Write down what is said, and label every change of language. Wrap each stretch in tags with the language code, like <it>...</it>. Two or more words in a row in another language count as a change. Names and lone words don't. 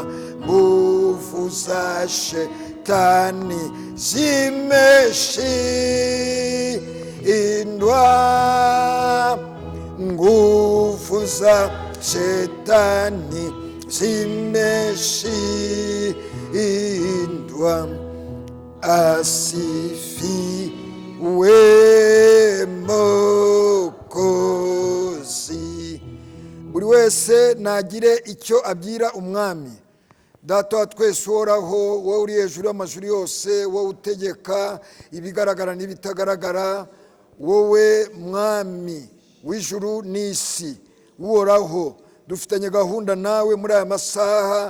<sw>Nguvu za shetani zimeshindwa, nguvu za shetani zimeshindwa, asifiwe Mwokozi.</sw> <rw>Buri wese nagire icyo abwira umwami. Data wa twese uhoraho, wowe uri hejuru y'amajuru yose, wowe utegeka ibigaragara n'ibitagaragara, wowe mwami w'ijuru n'isi, uhoraho dufitanye gahunda nawe muri aya masaha.</rw>